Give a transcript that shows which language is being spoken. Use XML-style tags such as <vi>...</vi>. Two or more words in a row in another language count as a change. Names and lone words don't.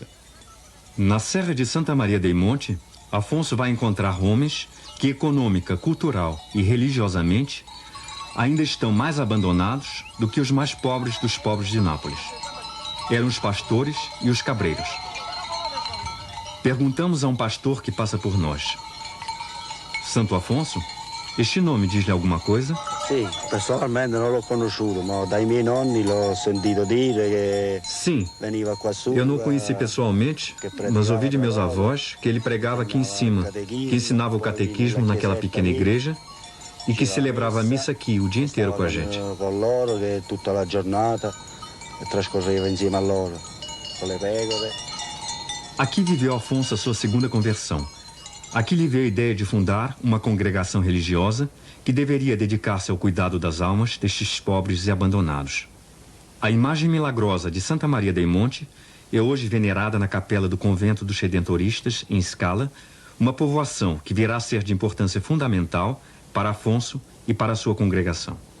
<pt>Na Serra de Santa Maria dei Monte, Afonso vai encontrar homens que, econômica, cultural e religiosamente, ainda estão mais abandonados do que os mais pobres dos pobres de Nápoles. Eram os pastores e os cabreiros. Perguntamos a um pastor que passa por nós: Santo Afonso? Este nome diz-lhe alguma coisa? Sim, pessoalmente não</pt> <it>l'ho conosciuto, mas dai miei nonni l'ho sentito dire que</it> <pt>Sim,</pt> <it>veniva qua su.</it> <pt>eu não o conheci pessoalmente, mas ouvi de meus avós que ele pregava aqui em cima, que ensinava o catequismo naquela pequena igreja e que celebrava a missa aqui o dia inteiro com a gente.</pt> <it>Com loro, che tutta la giornata trascorreva insieme a loro, com le pecore.</it> <pt>Aqui viveu Afonso a sua segunda conversão. Aqui lhe veio a ideia de fundar uma congregação religiosa que deveria dedicar-se ao cuidado das almas destes pobres e abandonados. A imagem milagrosa de Santa Maria dei Monte é hoje venerada na capela do convento dos Redentoristas, em Scala, uma povoação que virá a ser de importância fundamental para Afonso e para a sua congregação.</pt>